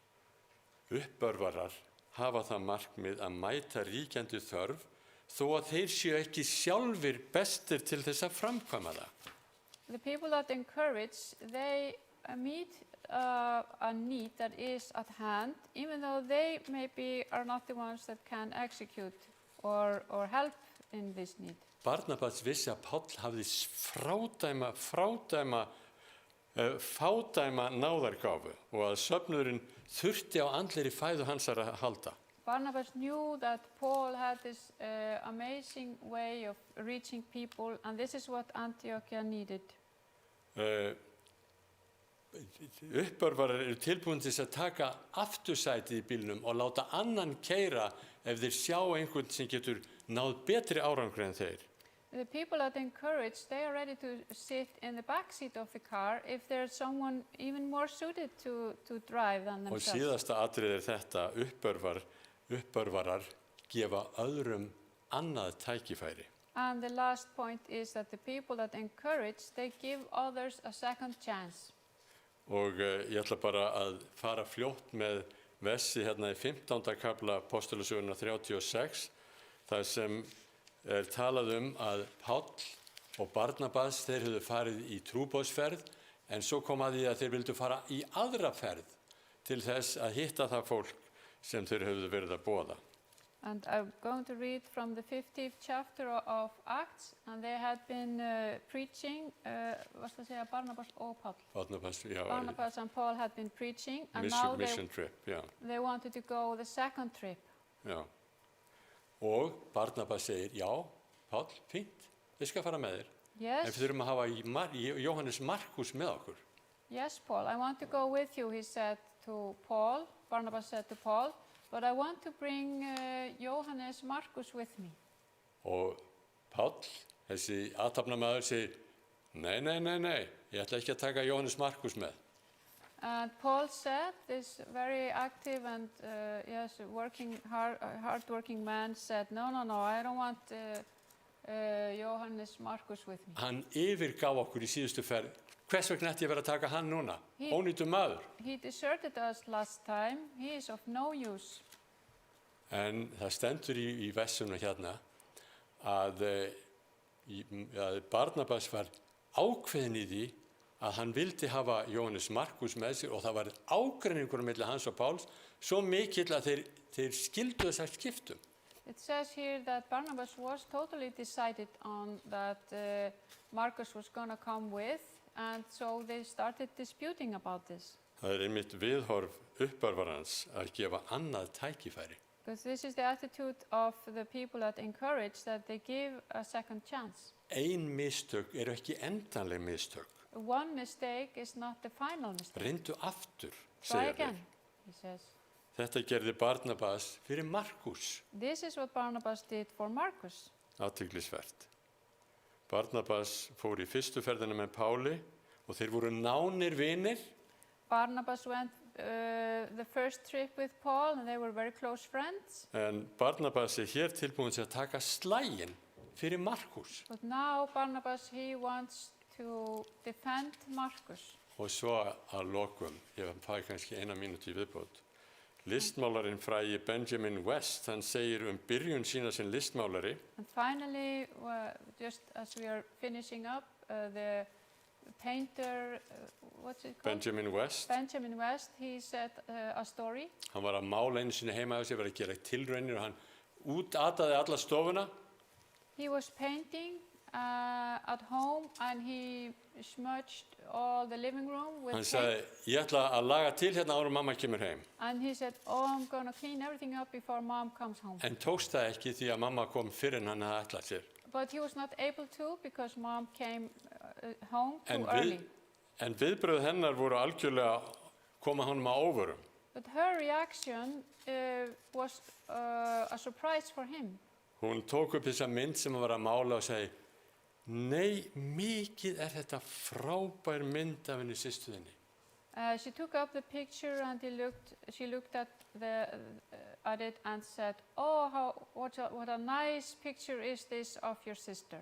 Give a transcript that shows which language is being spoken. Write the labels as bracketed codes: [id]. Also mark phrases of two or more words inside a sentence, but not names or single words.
[is] Uppörvarar hafa það markmið að mæta ríkjandi þörf þó að þeir séu ekki sjálfir bestir til þess að framkvæma það. [en] The people that encourage, they meet a need that is at hand, even though they maybe are not the ones that can execute or help in this need. [is] Barnabas vissi að Páll hafði fádæma náðargáfu og að söfnuðurinn þurfti á andlegri fæðu hans að halda. [en] Barnabas knew that Paul had this amazing way of reaching people, and this is what Antiochia needed. [is] Uppörvarar eru tilbúin til þess að taka aftursætið í bílnum og láta annan keyra ef þeir sjá einhvern sem getur náð betri árangri en þeir. [en] The people that encourage, they are ready to sit in the back seat of the car if there's someone even more suited to drive than [is] Og [en] themselves. [is] síðasta atriði þetta, uppörvarar gefa öðrum annað tækifæri. [en] And the last point is that the people that encourage, they give others a second chance. [is] Og ég ætla bara að fara fljótt með versi hérna í 15. kafla Apostolasögunnar 36, þar sem talað að Páll og Barnabas, þeir höfðu farið í trúboðsferð, en svo kom að því að þeir vildu fara í aðra ferð til þess að hitta það fólk sem þeir höfðu verið að boða. [en] And I'm going to read from the 50th chapter of Acts, and they had been preaching, Barnabas og Paul. [is] Barnabas, já. [en] Barnabas and Paul had been preaching, and now Mission trip, já. they wanted to go the second trip. [is] Já. Og Barnabas segir, já, Páll, fínt, ég skal fara með þér. [en] Yes. [is] En við þurfum að hafa Jóhannes Markus með okkur. [en] Yes, Paul, I want to go with you, he said to Paul. Barnabas said to Paul, but I want to bring Jóhannes Markus with me. [is] Og Páll, þessi athafnamaður, segir, nei, ég ætla ekki að taka Jóhannes Markus með. [en] And Paul said, this very active and hard-working man said, no, I don't want Jóhannes Markus with me. [is] Hann yfirgaf okkur í síðustu ferð. Hvers vegna ætti ég verið að taka hann núna? Ónýtur maður. [en] He deserted us last time. He is of no use. [is] En það stendur í versunum hérna að Barnabas var ákveðin í því að hann vildi hafa Jóhannes Markus með sér og það var ágreiningur milli hans og Páls svo mikill að þeir skildu þessar skiptum. [en] It says here that Barnabas was totally decided on that Marcus was going to come with, and so they started disputing about this. [is] Það einmitt viðhorf uppörvarans að gefa annað tækifæri. [en] Because this is the attitude of the people that encourage, that they give a second chance. [is] Ein mistök eru ekki endanleg mistök. [en] One mistake is not the final mistake. [is] Reyndu aftur, [en] Try [is] segja [en] again, [is] þeir. [en] he says. [is] Þetta gerði Barnabas fyrir Markus. [en] This is what Barnabas did for Marcus. [is] Athyglisvert. Barnabas fór í fyrstu ferðina með Páli og þeir voru nánir vinir. [en] Barnabas went the first trip with Paul, and they were very close friends. [is] En Barnabas hér tilbúin til að taka slaginn fyrir Markus. [en] But now Barnabas, he wants to defend Marcus. [is] Og svo að lokum, ég fæ kannski 1 mínútu í viðbót. Listmálarinn frægi Benjamin West, hann segir byrjun sína sem listmálari. [en] And finally, just as we are finishing up, the painter, what's it called? Benjamin West. Benjamin West, he said a story. [is] Hann var að mála einu sinni heima á sig, var að gera tilraunir og hann útataði alla stofuna. [en] He was painting at home, and he smudged all the living room with [is] Hann [en] paint. [is] sagði, ég ætla að laga til hérna áður en mamma kemur heim. [en] And he said, I'm going to clean everything up before mom comes home. [is] En tókst það ekki því að mamma kom fyrr en hann hafði ætlað sér. [en] But he was not able to because mom came home too early. [is] En viðbrögð hennar voru algjörlega koma honum á óvörum. [en] But her reaction was a surprise for him. [is] Hún tók upp þessa mynd sem hann var að mála og segi, nei, mikið þetta frábær mynd af henni systur þinni. [en] She took up the picture, and she looked at it and said, oh, what a nice picture is this of your sister.